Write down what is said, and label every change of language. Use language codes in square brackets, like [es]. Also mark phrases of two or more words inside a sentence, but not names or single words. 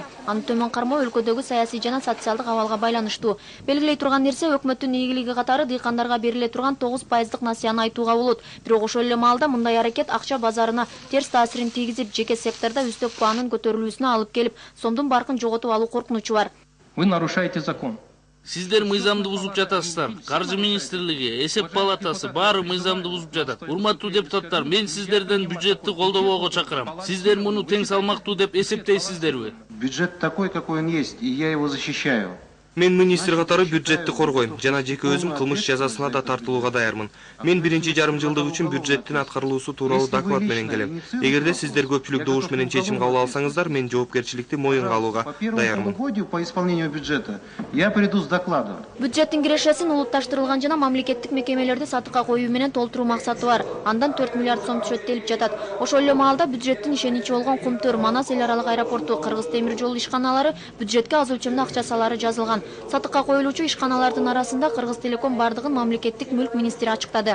[ky] Аны төмөн кармоо өлкөдөгү саясий жана социалдык абалга байланыштуу. Белгилей турган нерсе өкмөттүн ийгилиги катары дыйкандарга бериле турган 9%дык насыяны айтууга болот. Бирок ошол эле маалда мындай аракет акча базарына терс таасирин тийгизип, жеке сектордо үстөк баанын көтөрүлүүсүнө алып келип, сомдун баркын жоготуп алуу коркунучу бар. [ru] Вы нарушаете закон. [ky] Сиздер мыйзамды бузуп жатасыздар. Каржы министрлиги, эсеп палатасы баары мыйзамды бузуп жатат. Урматтуу депутаттар, мен сиздерден бюджетти колдобоого чакырам. Сиздер муну тең салмактуу деп эсептейсиздерби? [ru] Бюджет такой, какой он есть, и я его защищаю. [ky] Мен министр катары бюджетти коргойм жана жеке өзүм кылмыш жазасына да тартылууга даярмын. Мен 1,5 жылдык үчүн бюджеттин аткарылуусу тууралуу доклад менен келем. Эгерде сиздер көпчүлүк добуш менен чечим кабыл алсаңыздар, мен жоопкерчиликти моюнга алууга даярмын. [ru] По исполнению бюджета я приду с докладом. [ky] Бюджеттин кирешесин улутташтырылган жана мамлекеттик мекемелерди сатыкка коюу менен толтуруу максаты бар. Андан 4 миллиард сом түшөт делип жатат. Ошол эле маалда бюджеттин ишеничи болгон Кумтөр, Манас эл аралык аэропорту, Кыргыз темир жол ишканалары бюджетке аз өлчөмдө акча салары жазылган. Сатыкка коюлуучу ишканалардын арасында Кыргыз Телеком бардыгын мамлекеттик мүлк министри ачыктады.